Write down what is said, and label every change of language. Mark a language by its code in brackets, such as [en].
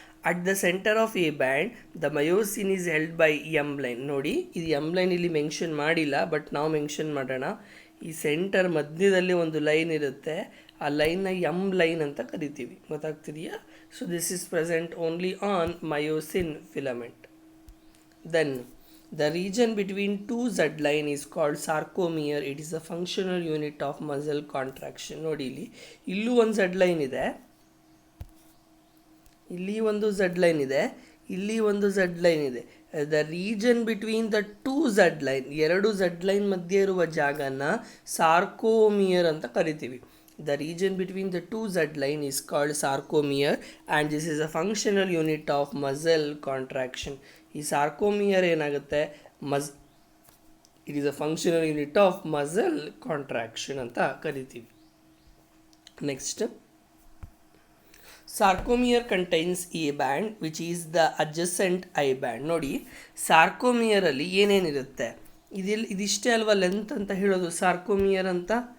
[en] At the centre of A band the myosin is held by M line. [kn] ನೋಡಿ, ಇದು M line ಇಲ್ಲಿ mention ಮಾಡಿಲ್ಲ, but ನಾವು mention ಮಾಡೋಣ. ಈ ಸೆಂಟರ್ ಮಧ್ಯದಲ್ಲಿ ಒಂದು ಲೈನ್ ಇರುತ್ತೆ, ಆ ಲೈನ್ನ ಎಮ್ ಲೈನ್ ಅಂತ ಕರಿತೀವಿ. ಗೊತ್ತಾಗ್ತಿದೆಯಾ? [en] So this is present only on myosin filament. Then the region between two Z line is called sarcomere. It is a functional unit of muscle contraction. [kn] ನೋಡಿ, ಇಲ್ಲೂ ಒಂದು Z ಲೈನ್ ಇದೆ, ಇಲ್ಲಿ ಒಂದು Z ಲೈನ್ ಇದೆ, ಇಲ್ಲಿ ಒಂದು Z ಲೈನ್ ಇದೆ. [en] the region between the two Z line, [kn] ಎರಡು Z ಲೈನ್ ಮಧ್ಯೆ ಇರುವ ಜಾಗನ ಸಾರ್ಕೋಮಿಯರ್ ಅಂತ ಕರಿತೀವಿ. [en] The region between the two Z line is called sarcomere and this is a functional unit of muscle contraction. [kn] ಈ ಸಾರ್ಕೋಮಿಯರ್ ಏನಾಗುತ್ತೆ? [en] it is a functional unit of muscle contraction [kn] ಅಂತ ಕರಿತೀವಿ. [en] Next, sarcomere contains A band which is the adjacent I band. [kn] ನೋಡಿ, ಸಾರ್ಕೋಮಿಯರಲ್ಲಿ ಏನೇನಿರುತ್ತೆ? ಇದಿಷ್ಟೇ ಅಲ್ವಾ length ಅಂತ ಹೇಳೋದು ಸಾರ್ಕೋಮಿಯರ್ ಅಂತ.